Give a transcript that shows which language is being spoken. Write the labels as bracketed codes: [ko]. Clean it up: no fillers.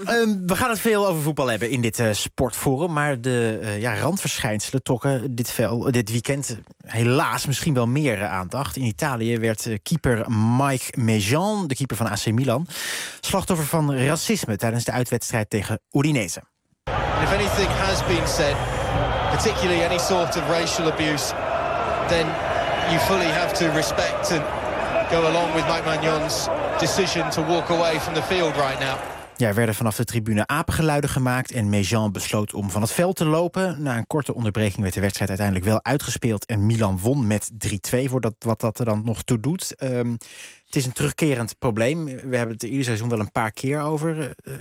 [nl] We gaan het veel over voetbal hebben in dit sportforum. Maar de randverschijnselen trokken dit weekend helaas misschien wel meer aandacht. In Italië werd keeper Mike Maignan, de keeper van AC Milan, slachtoffer van racisme tijdens de uitwedstrijd tegen Udinese. [en] And if anything has been said, particularly any sort of racial abuse, then you fully have to respect and go along with Mike Maignan's decision to walk away from the field right now. [nl] Ja, er werden vanaf de tribune apengeluiden gemaakt en Maignan besloot om van het veld te lopen. Na een korte onderbreking werd de wedstrijd uiteindelijk wel uitgespeeld en Milan won met 3-2, voordat wat dat er dan nog toe doet. Het is een terugkerend probleem. We hebben het ieder seizoen wel een paar keer over.